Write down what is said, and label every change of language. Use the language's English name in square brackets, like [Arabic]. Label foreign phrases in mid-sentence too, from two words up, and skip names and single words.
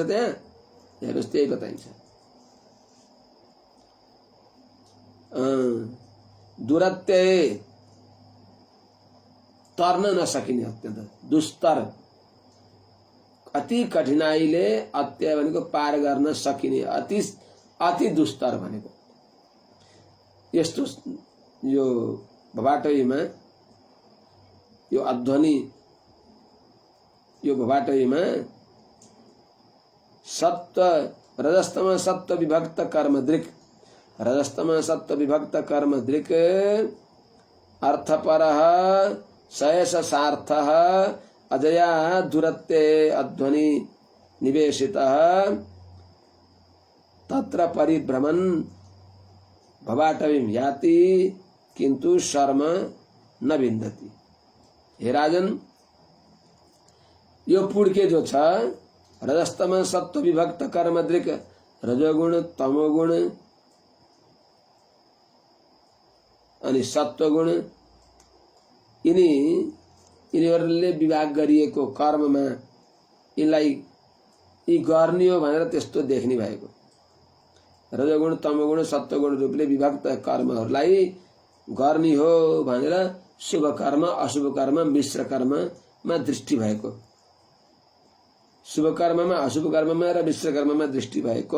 [Nepali] त्यहाँ हेर्नुहोस्, त्यही बताइन्छ। दुरत्य, तर्न नसकिने, अत्यन्त दुस्तर, अति कठिनाइले, अत्य भनेको पार गर्न सकिने, अति दुस्तर भनेको। यस्तो यो भवाटवीमा, यो अध्वनि, यो भवाटवीमा सत्व [Sanskrit] रजस्तम सत्व विभक्त कर्म दृक्, रजस्तम सत्व विभक्त कर्म दृक् अर्थपरः सयस सार्थः अजया दुरत्ते अध्वनि निवेशितः तत्र परिभ्रमन् भवाटवीं याति किंतु शर्म न विन्दति। [Nepali] हे राजन, यो पुड्के जो छ, [Sanskrit] रजस्तम सत्व विभक्त कर्म दृक्, [Nepali] रजोगुण तमोगुण अनि सत्वगुण, यिनीहरूले विभाग गरिएको कर्ममा यिनलाई यी गर्ने हो भनेर त्यस्तो देख्ने भएको। रजोगुण तमोगुण सत्वगुण रूपले विभक्त कर्महरूलाई गर्ने हो भनेर शुभ कर्म अशुभ कर्म मिश्र कर्ममा दृष्टि भएको, शुभ कर्ममा अशुभ कर्ममा र मिश्र कर्ममा दृष्टि भएको।